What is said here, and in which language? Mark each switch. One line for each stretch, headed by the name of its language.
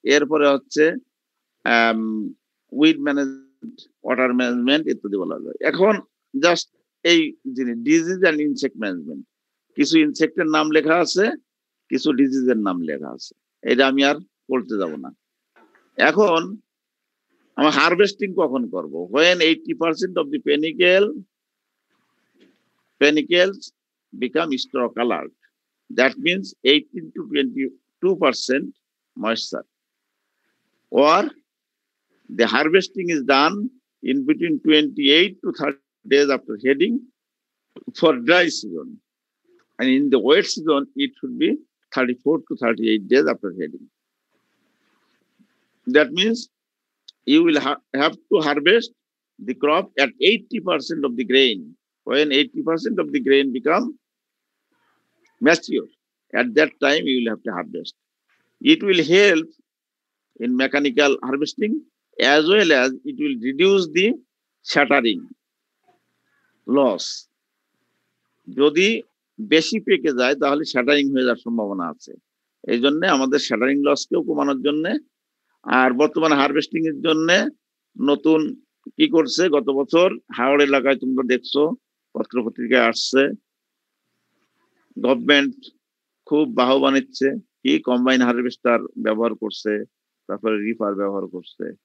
Bangla: এরপরে হচ্ছে weed management, water management ইত্যাদি বলা যায়। এখন জাস্ট এই জিনিস ডিজিজ অ্যান্ড ইনসেক্ট ম্যানেজমেন্ট, কিছু ইনসেক্টের নাম লেখা আছে, কিছু ডিজিজের নাম লেখা আছে, এটা আমি আর বলতে যাব না। এখন আমরা হারভেস্টিং কখন করব?
English: when 80% of the panicles become straw colored. That means 18 to 22% moisture. Or the harvesting is done in between 28 to 30 days after heading for dry season. And in the wet season, it should be 34 to 38 days after heading. That means you will have to harvest the crop at 80% of the grain. When 80% of the grain become mature, at that time you will have to harvest. It will help in mechanical harvesting as well as it will reduce the shattering loss.
Bangla: যদি বেশি পেকে যায় তাহলে shuttering হয়ে যাওয়ার সম্ভাবনা আছে। এই জন্য আমাদের শ্যাটারিং লসকেও কমানোর জন্য, আর বর্তমানে হারভেস্টিং এর জন্য নতুন কি করছে, গত বছর হাওড় এলাকায় তোমরা দেখছো পত্র পত্রিকায় আসছে, গভর্নমেন্ট খুব বাহবা নিচ্ছে, কি কম্বাইন হারভেস্টার ব্যবহার করছে, তারপরে রিপার ব্যবহার করছে।